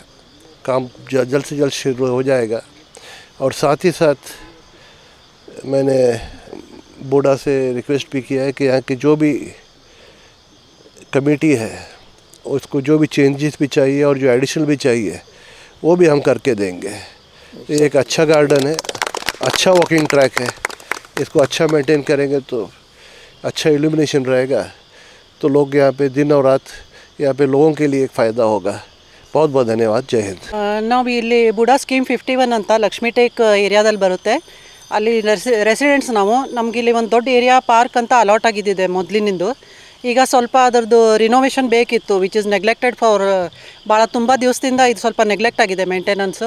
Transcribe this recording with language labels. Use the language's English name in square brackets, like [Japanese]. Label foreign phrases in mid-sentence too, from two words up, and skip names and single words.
[Hindi] काम जल्द से जल्द शुरू हो जाएगा. और साथ ही साथ मैंने बूढ़ा से रिक्वेस्ट भी किया है कि यहाँ की जो भी कमेटी है उसको जो भी चेंजेस भी चाहिए और जो एडिशनल भी चाहिए वो भी हम करके देंगे. ये एक अच्छा गार्डन है, अच्छा [English] walking track [Hindi] है, इसको अच्छा मेंटेन करेंगे तो अच्छा इल्यूमिनेशन रहेगा तो लोग यहाँ पे दिन और रात यहाँ पे लोगों के लिए एक फ़ायदा होगा. बहुत बहुत धन्यवाद. जय हिंद. [Kannada] ನಾವು ಇಲ್ಲಿ ಬುಡಾ ಸ್ಕೀಮ್ 51 ಅಂತ ಲಕ್ಷ್ಮೀ ಟೇಕ್ ಏರಿಯಾದಲ್ಲಿ ಬರುತ್ತೆ. ಅಲ್ಲಿ ರೆಸಿಡೆಂಟ್ಸ್ ನಮ್ಗೆ ಇಲ್ಲಿ ಒಂದು ದೊಡ್ಡ [English] area park [Kannada] ಅಂತ ಅಲಾಟ್ ಆಗಿದ್ದಿದೆ ಮೊದಲಿನಿಂದು. ಈಗ ಸ್ವಲ್ಪ ಅದರದ್ದು ರಿನೋವೇಷನ್ ಬೇಕಿತ್ತು, [English] which is neglected for [Kannada] ತುಂಬ ದಿವಸದಿಂದ ಇದು ಸ್ವಲ್ಪ ನೆಗ್ಲೆಕ್ಟ್ ಆಗಿದೆ ಮೇಂಟೆನೆನ್ಸು.